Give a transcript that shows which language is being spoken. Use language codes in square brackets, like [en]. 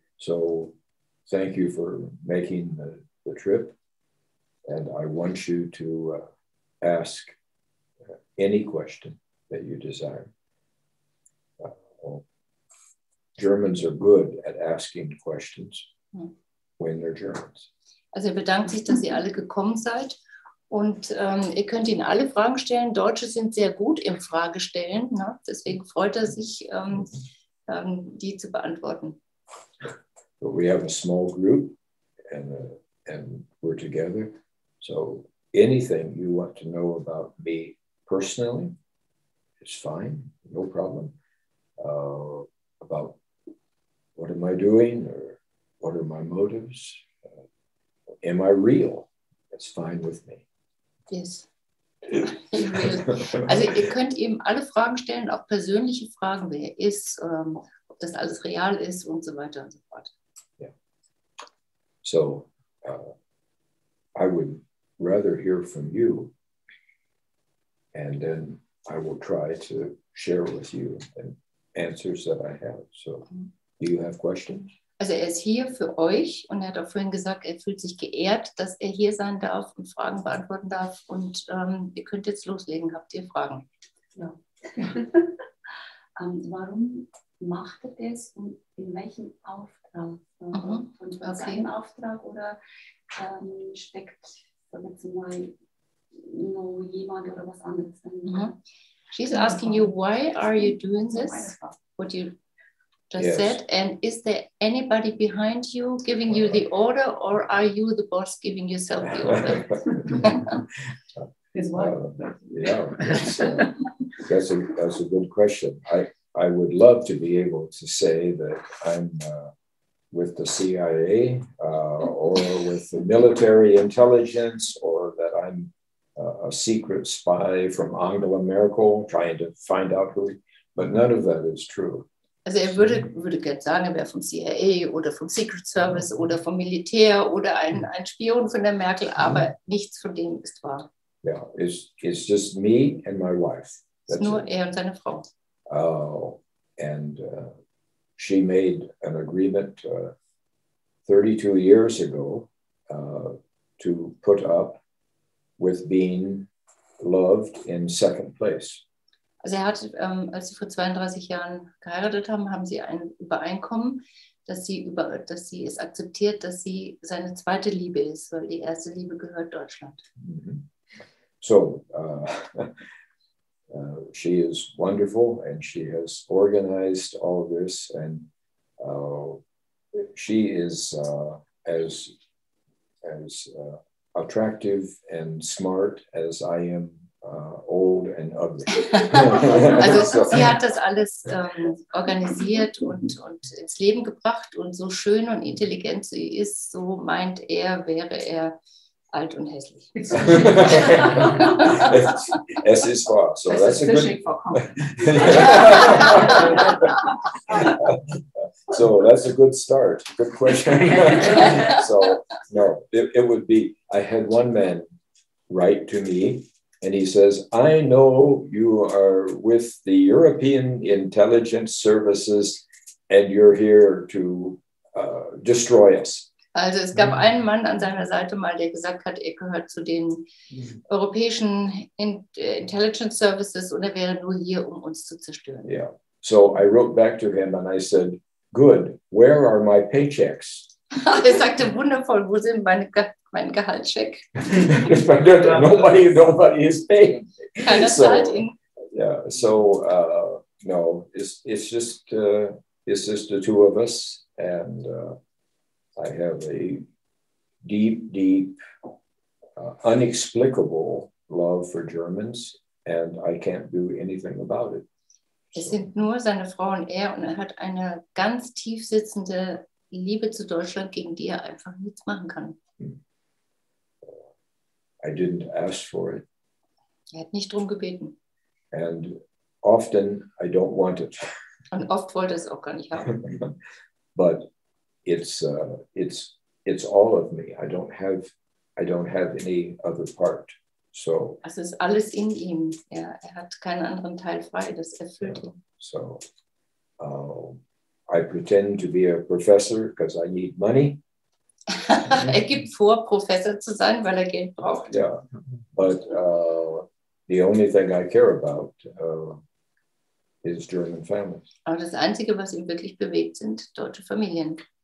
[en] So thank you for making the trip. And I want you to ask any question that you desire. Germans are good at asking questions when they're Germans. [de] Also er bedankt sich, dass ihr alle gekommen seid. Und ihr könnt ihn alle Fragen stellen. Deutsche sind sehr gut im Fragestellen. Ne? Deswegen freut er sich, die zu beantworten. [en] But we have a small group and we're together. So anything you want to know about me personally is fine, no problem. About what am I doing or what are my motives? Am I real? That's fine with me. Yes. [de] Also ihr könnt ihm alle Fragen stellen, auch persönliche Fragen, wer er ist, ob das alles real ist und so weiter und so fort. [en] Yeah. So I would rather hear from you, and then I will try to share with you and answers that I have. So do you have questions? [de] Also er ist hier für euch und er hat auch vorhin gesagt, er fühlt sich geehrt, dass er hier sein darf und Fragen beantworten darf. Und ihr könnt jetzt loslegen. Habt ihr Fragen? Ja. Warum macht er das und in welchem Auftrag? Und seinem Auftrag oder steckt jetzt mal noch jemand oder was anderes dahinter? [en] She's asking you, why are you doing this? What you just said, and is there anybody behind you giving you the order, or are you the boss giving yourself the order? That's a good question. I would love to be able to say that I'm with the CIA or with the military intelligence, or that I'm a secret spy from Angela Merkel trying to find out who, but none of that is true. [de] Also er würde gerne sagen, er wäre vom CIA oder vom Secret Service oder vom Militär oder ein Spion von der Merkel, aber nichts von dem ist wahr. [en] Yeah, it's just me and my wife. [de] Es ist nur er und seine Frau. [en] And she made an agreement 32 years ago to put up with being loved in second place. [de] Also er hat, als sie vor 32 Jahren geheiratet haben, haben sie ein Übereinkommen, dass sie es akzeptiert, dass sie seine zweite Liebe ist, weil die erste Liebe gehört Deutschland. [en] So she is wonderful, and she has organized all this, and she is as attractive and smart as I am old and ugly. [de] Also sie hat das alles organisiert und ins Leben gebracht, und so schön und intelligent sie ist, so meint er, wäre er alt und hässlich. Es ist wahr. [en] So that's a good. So that's a good start. Good question. So no, it would be. I had one man write to me, and he says, "I know you are with the European Intelligence Services, and you're here to destroy us." [de] Also es gab einen Mann an seiner Seite mal, der gesagt hat, er gehört zu den europäischen Intelligence Services und er wäre nur hier, um uns zu zerstören. [en] Yeah. So I wrote back to him and I said, good, where are my paychecks? [de] Er sagte, wundervoll, wo sind mein Gehaltscheck? [en] Nobody is paying. [de] Keiner zahlt ihn. [en] Yeah, so no, it's just the two of us, and I have a deep, unexplicable love for Germans, and I can't do anything about it. [de] Es sind nur seine Frau und er hat eine ganz tief sitzende Liebe zu Deutschland, gegen die er einfach nichts machen kann. [en] I didn't ask for it. [de] Er hat nicht drum gebeten. [en] And often I don't want it. [de] Und oft wollte er es auch gar nicht haben. [en] But it's all of me. I don't have any other part. So [de] Es ist alles in ihm. Er hat keinen anderen Teil frei. Das erfüllt ihn. [en] So I pretend to be a professor because I need money. [de] Er gibt vor, Professor zu sein, weil er Geld braucht. [en] Yeah, but the only thing I care about is German families. [de] Aber das Einzige, was ihn wirklich bewegt, sind deutsche Familien.